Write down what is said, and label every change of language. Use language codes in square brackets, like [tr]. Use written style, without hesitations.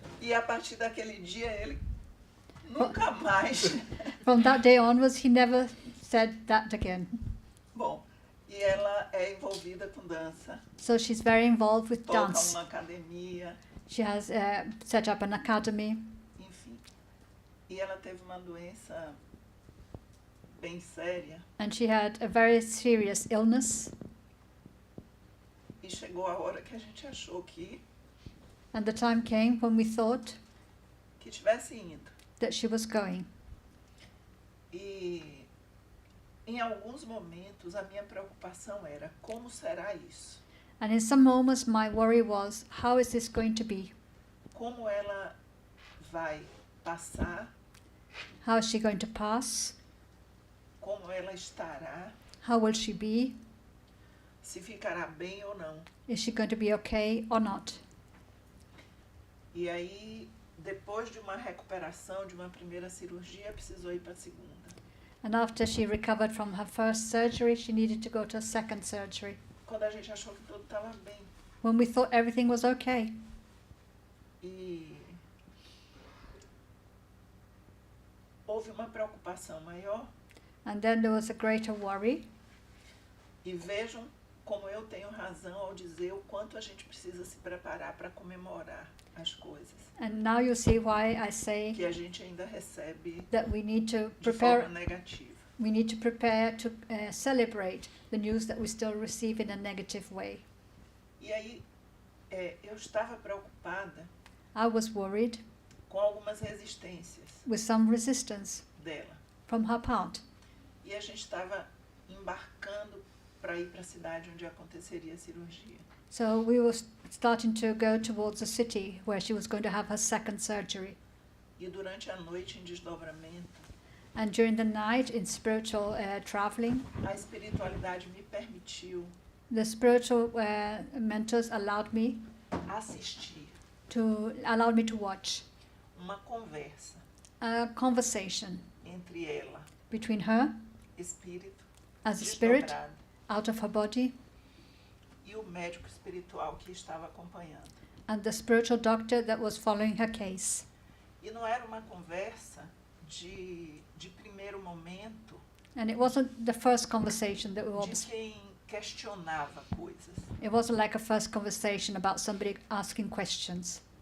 [pt] E a partir daquele dia ele nunca mais [en] From that day onwards, he never said that again. [pt] Bom, e ela é envolvida com dança, [en] So she's very involved with [pt] toca [en] dance. [pt] uma academia, [en] She has set up an academy, [pt] enfim. E ela teve uma doença bem séria [en] and she had a very serious illness. [pt] e chegou a hora que a gente achou [en] And the time came when we thought [pt] que tivesse indo. [en] that she was going. [pt] E em alguns momentos a minha preocupação era como será isso? [en] And in some moments, my worry was, how is this going to be? [pt] Como ela vai passar? [en] How is she going to pass? [pt] Como ela estará? [en] How will she be? [pt] Se ficará bem ou não? [en] Is she going to be okay or not? [pt] E aí, depois de uma recuperação, de uma primeira cirurgia, precisou ir para a segunda. [en] And after she recovered from her first surgery, she needed to go to a second surgery. [pt] Quando a gente achou que tudo estava bem. [en] When we thought everything was okay. [pt] E houve uma preocupação maior. [en] And then there was a greater worry. [pt] E vejam como eu tenho razão ao dizer o quanto a gente precisa se preparar para comemorar as coisas. [en] And now you see why I say [pt] Que a gente ainda recebe [en] that we need to [pt] de forma [en] prepare. [pt] negativa. [en] We need to prepare to celebrate the news that we still receive in a negative way. [pt] E aí, eu estava preocupada [en] I was worried [pt] com algumas resistências [en] with some resistance [pt] dela. [en] from her part. [pt] E a gente estava embarcando para ir para a cidade onde aconteceria a cirurgia. [en] So we were starting to go towards the city where she was going to have her second surgery. [pt] E durante a noite, em desdobramento, [en] And during the night, in spiritual traveling, [pt] a espiritualidade me permitiu [en] the spiritual mentors allowed me [pt] assistir [en] to watch [pt] uma conversa [en] a conversation [pt] entre ela, [en] between her [pt] espírito, [en] as a spirit [pt] desdobrado, [en] out of her body [pt] e o médico espiritual que estava acompanhando. [en] and the spiritual doctor that was following her case. [pt] E não era uma conversa de primeiro momento [en] And it wasn't the first conversation that we [pt] de [en] was. [pt] quem questionava coisas. [en] It wasn't like a first conversation about somebody asking questions.